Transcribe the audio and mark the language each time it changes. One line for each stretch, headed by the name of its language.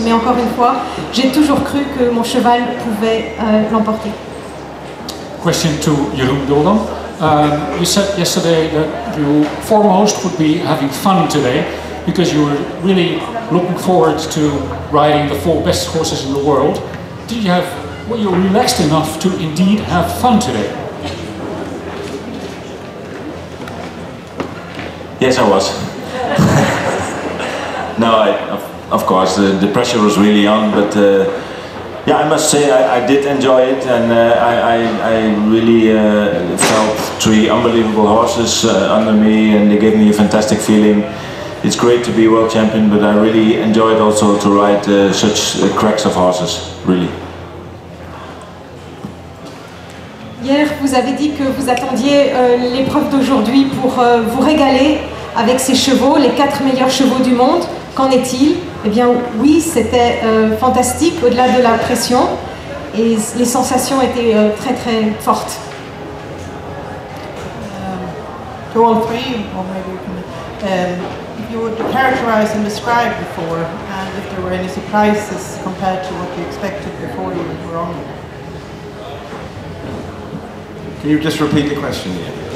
French: Mais encore une fois, j'ai toujours cru que mon cheval pouvait l'emporter.
English: Question to Jeroen Doldam. You said yesterday that you foremost would be having fun today because you were really looking forward to riding the 4 best horses in the world. Were you relaxed enough to indeed have fun today? Yes, I was. No, of course, the pressure was really on, but yeah, I must say I did enjoy it, and I really felt 3 unbelievable horses under me, and they gave me a fantastic feeling. It's great to be world champion, but I really enjoyed also to ride such cracks of horses, really.
French: Hier, vous avez dit que vous attendiez l'épreuve d'aujourd'hui pour vous régaler avec ces chevaux, les 4 meilleurs chevaux du monde. Qu'en est-il? Eh bien oui, c'était fantastique, au-delà de la pression, et les sensations étaient très fortes.
English: to all three, or maybe you can, if you would characterize and describe before, and if there were any surprises compared to what you expected before you were on there. Can you just repeat the question again?